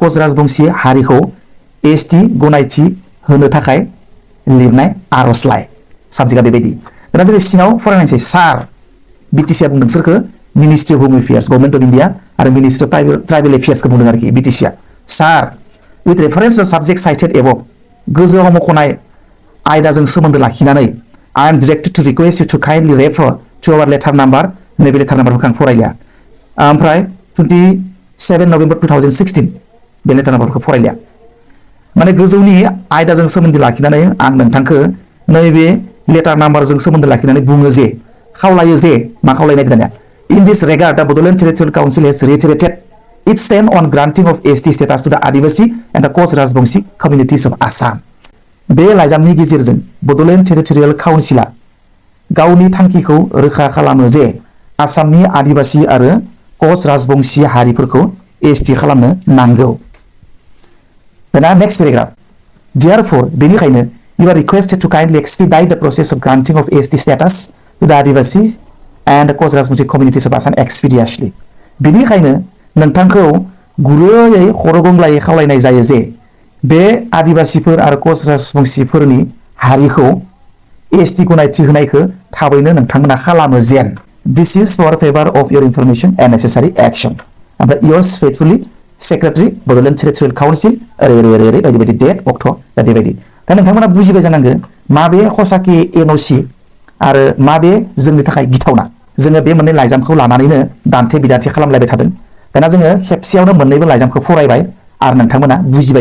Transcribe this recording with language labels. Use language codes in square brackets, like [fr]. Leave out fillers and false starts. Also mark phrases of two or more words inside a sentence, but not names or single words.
[brx] कोच राजबंशी हारिखौ एसटि गनायथि होनो थाखाय लिरनाय आर'जलाइ साबजेक्टआ बेबायदि दाना जोङो सिङाव फरायनायसै सार बिटिसिआ बुंदों सोरखौ मिनिस्ट्रि अफ होम एफेयार्स गभर्नमेन्ट अफ इन्डिया आरो मिनिस्ट्रि अफ ट्राइबेल एफेयार्सखौ बुंदों आरोखि बिटिसिआ [en] sir with reference to subject cited above [brx] गोजौआव मख'नाय आयदाजों सोमोन्दो लाखिनानै [en] I am directed to request you to kindly refer to our letter number [brx] नैबे [en] letter numberखौ [brx] आं फरायलिया ओमफ्राय 27 नभेम्बर 2016 बे [en] letter numberखौ [brx] फरायलिया माने गोजौनि आयदाजों सोमोन्दो लाखिनानै आं नोंथांखौ नैबे [en] letter numberजों [brx] सोमोन्दो लाखिनानै बुङो जे खावलायो जे मा खावलायनाय दानिया [en] in this regard the Bodoland Territorial Council has reiterated its stand on granting of ST status to the Adivasi and the Koch Rajbanshi communities of Assam [brx] बे लाइजामनि गेजेरजों बड'लेण्ड टेरिटरियेल काउन्सिला गावनि थांखिखौ रोखा खालामो जे आसामनि आदिवासी आरो कोच राजबंशी हारिफोरखौ एसटि खालामनो नांगौ [en] दाना next paragraph therefore बेनिखायनो you are requested to kindly expedite the process of granting of ST status the Adivasi and the Kozrasmusi communities of Assam expeditiously. [brx] बेनिखायनो नोंथांखौ गुरैयै खर' गंग्लायै खावलायनाय जायो जे बे आदिबासिफोर आरो कच राजबंसिफोरनि हारिखौ एसटि गनायथि होनायखौ थाबैनो नोंथांमोना खालामो [en] and this is for favour of your information and necessary action [brx] ओमफ्राय योर्स [en] faithfully secretary [brx] बड'लेण्ड टेरिटरियेल काउन्सिल ओरै बायदि बायदि डेट अक्ट' दा बेबायदि दा नोंथांमोना बुजिबाय जानांगौ माबे खसाकि एनअसि आरो माबे जोंनि थाखाय गिथावना जोङो बे मोननै लाइजामखौ लानानैनो दान्थे बिदान्थे खालामलायबाय थादों दाना जोङो खेबसेयावनो मोननैबो लाइजामखौ फरायबाय आरो नोंथांमोना बुजिबाय